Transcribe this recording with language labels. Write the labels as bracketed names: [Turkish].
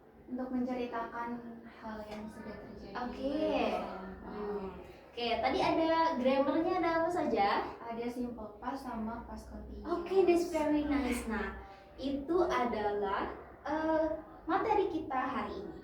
[Indonesian] Untuk menceritakan hal yang sudah terjadi. Oke, tadi ada grammarnya, ada apa saja? Ada simple past sama past continuous. [English] Oke, that's very nice. [Indonesian] Nah, itu adalah materi kita hari ini.